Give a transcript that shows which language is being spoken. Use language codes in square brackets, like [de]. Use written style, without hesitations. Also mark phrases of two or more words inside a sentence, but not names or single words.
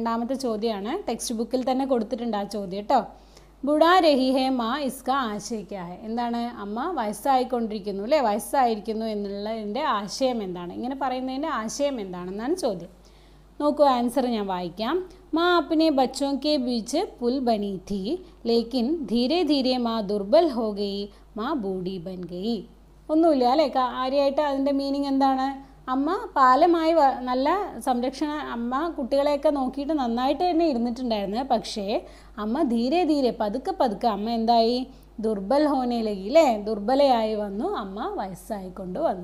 [ml] രണ്ടാമത്തെ ചോദ്യമാണ്. ടെക്സ്റ്റ് ബുക്കിൽ തന്നെ കൊടുത്തിട്ടുണ്ട് ആ ചോദ്യം കേട്ടോ. [hi] बूढ़ा रही है माँ इसका आशय क्या है. എന്താണ്? [ml] അമ്മ വയസ്സായിക്കൊണ്ടിരിക്കുന്നു അല്ലേ, വയസ്സായിരിക്കുന്നു എന്നുള്ളതിൻ്റെ ആശയം എന്താണ്? ഇങ്ങനെ പറയുന്നതിൻ്റെ ആശയം എന്താണെന്നാണ് ചോദ്യം. നോക്കൂ, ആൻസർ ഞാൻ വായിക്കാം. [hi] माँ अपने बच्चों के बीच पुल बनी थी लेकिन धीरे धीरे माँ दुर्बल हो गई, माँ बूढ़ी बन गई. [ml] ഒന്നുമില്ല അല്ലേ, കാര്യമായിട്ട് അതിൻ്റെ മീനിങ് എന്താണ്? അമ്മ പാലമായി നല്ല സംരക്ഷണ, അമ്മ കുട്ടികളെയൊക്കെ നോക്കിയിട്ട് നന്നായിട്ട് തന്നെ ഇരുന്നിട്ടുണ്ടായിരുന്നു. പക്ഷേ അമ്മ [hi] धीरे धीरे [ml] പതുക്കെ പതുക്കെ അമ്മ എന്തായി? [hi] दुर्बल होने लगी [ml] അല്ലേ, ദുർബലയായി വന്നു, അമ്മ വയസ്സായിക്കൊണ്ട് വന്നു.